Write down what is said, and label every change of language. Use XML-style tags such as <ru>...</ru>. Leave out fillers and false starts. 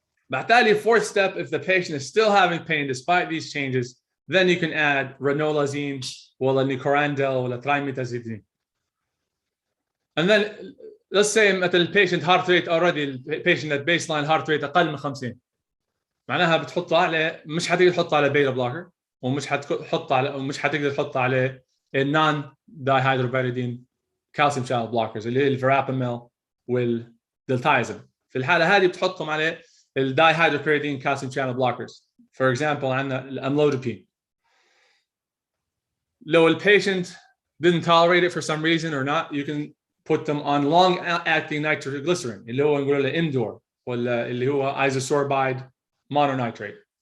<en>بالتالي, fourth step, if the patient is still having pain despite these changes, then you can add ranolazine, ولا nicorandil, ولا trimetazidine. And then let's say مثل patient heart rate already, patient at baseline heart rate</en> <ar>أقل من 50. معناها بتحط عليه، مش حتقدر تحط على بيتا بلوكر، ومش حتقدر تحط عليه النون دايهيدروبيريدين كالسيوم شانل بلوكرز اللي هي الفراباميل والدلتايزم. في الحالة هذه بتحطهم على الدايهيدروبيريدين كالسيوم شانل بلوكرز.</ar> <en>For example,</en> <ar>عندنا الاملودوبين. لو البيشنت</ar> <en>didn't tolerate it for some reason or not, you can put them on long-acting nitroglycerin</en> <ar>اللي هو نقول له اندور ولا اللي هو</ar> <en>isosorbide mononitrate.</en>